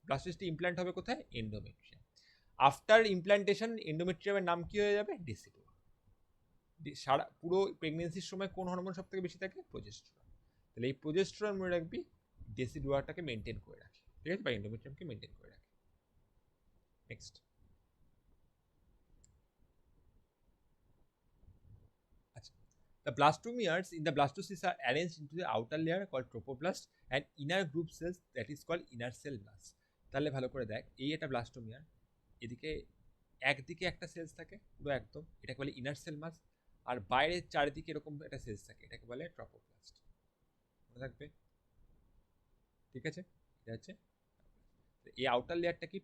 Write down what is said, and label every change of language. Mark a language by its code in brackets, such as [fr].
[bn] ব্লাস্টোসিসটি implant হবে কোথায়? Endometrium. After implantation এন্ডোমেট্রিয়ামের নাম কি হয়ে যাবে? ডেসিডুয়া। সারা পুরো প্রেগনেন্সির সময় কোন হরমোন সব থেকে বেশি থাকে? প্রোজেস্টেরন। তাহলে এই প্রোজেস্টেরন মনে রাখবি ডেসিডুয়াটাকে মেনটেন করে রাখে, ঠিক আছে, বা এন্ডোমেট্রিয়ামকে মেনটেন করে রাখে। নেক্সট, আচ্ছা, [en] the blastomeres in the blastocysts are arranged into the outer layer called trophoblast and inner group cells that is called inner cell mass. [bn] তাহলে ভালো করে দেখ, এই একটা ব্লাস্টোমিয়ার, এদিকে একদিকে একটা সেলস থাকে পুরো একদম, এটাকে বলে ইনার সেল মাস, আর বাইরের চারিদিকে এরকম একটা সেলস থাকে, এটাকে বলে ট্রপোপ্লাস্ট। মনে থাকবে, ঠিক আছে? এটা হচ্ছে এই আউটার লেয়ারটা কি?